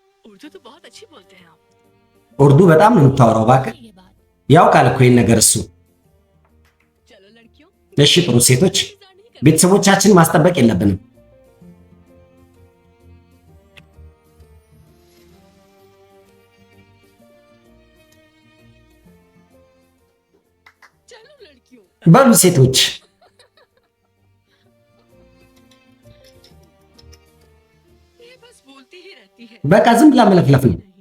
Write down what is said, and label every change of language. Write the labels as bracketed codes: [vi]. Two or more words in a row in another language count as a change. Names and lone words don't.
[hi] उर्दू तो बहुत अच्छी बोलते हैं आप। [am] ኡርዱ በጣም ነው የምታወራው እባክህ። [hi] ये बात [am] ያውቃል እኮ ይሄን ነገር እሱ። [hi] चलो लड़कियों, [am] እሺ ጥሩ ሴቶች፣ [hi] इंतजार नहीं कर [am] ቤተሰቦቻችን ማስጠበቅ የለብንም። [hi] चलो लड़कियों। [am] በሉ ሴቶች [hi] ये बस बोलती ही रहती है। [am] በቃ ዝም ብላ መለፍለፍ ነው፣ [hi] नहीं,